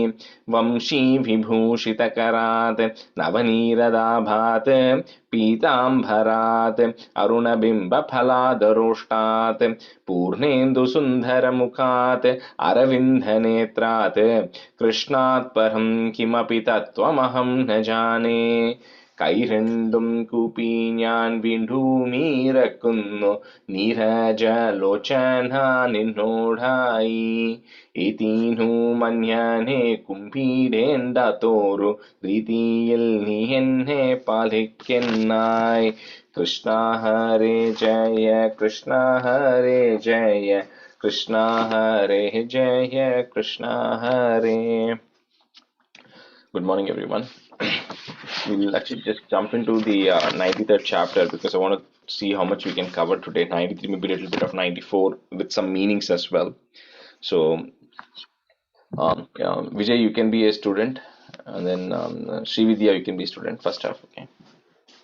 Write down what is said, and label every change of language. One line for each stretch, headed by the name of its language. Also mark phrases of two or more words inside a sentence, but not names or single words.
Sanskrit: वंशीविभूषितकरात् नवनीरदाभात् पीताम्बरात् अरुणबिम्बफलादरोष्टात् पूर्णेन्दुसुन्दरमुखात् अरविन्दनेत्रात् कृष्णात् परं किमपि तत्त्वमहं न जाने।
Malayalam: കൈരണ്ടും കൂപ്പി ഞാൻ വീണ്ടുമീറക്കുന്നു നീരജലോചന നിന്നോടായി. ഇതീനു മഞ്ഞനെ കുംഭീടേണ്ടാത്തോരു രീതിയിൽ നീ എന്നെ പാലിക്കെന്നായി.
Sanskrit: കൃഷ്ണ ഹരേ ജയ കൃഷ്ണ ഹരേ ജയ കൃഷ്ണ ഹരേ ജയ കൃഷ്ണ ഹരേ.
English: Good morning, everyone. We'll actually just jump into the 93rd chapter because I want to see how much we can cover today. 93, maybe a little bit of 94 with some meanings as well. So, Vijay, you can be a student, and then Srividya, you can be a student.